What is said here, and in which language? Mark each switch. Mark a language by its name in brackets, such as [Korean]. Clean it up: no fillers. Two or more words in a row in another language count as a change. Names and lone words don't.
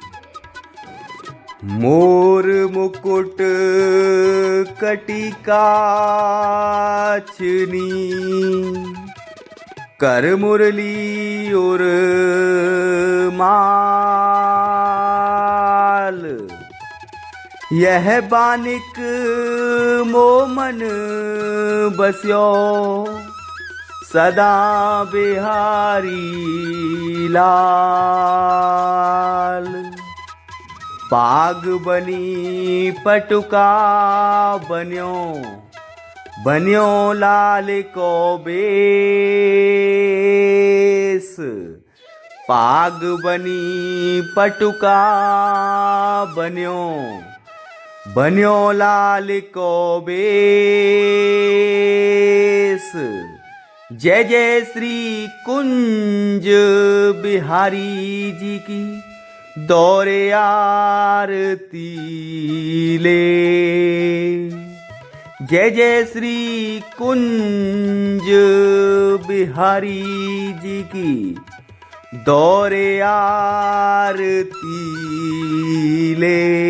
[Braj] मोर मुकुट कटिकाचनी, कर मुरली और माल, यह बानिक मोमन बस्यो, सदा बिहारी लाल। पाग बनी पटुका बन्यो, बन्यो लाल को बेस। पाग बनी पटुका बन्यो, बन्यो लाल को बेस। [Hindi] जय जय श्री कुंज बिहारी जी की दौरे आरती ले। जय जय श्री कुंज बिहारी जी की दौरे आरती ले।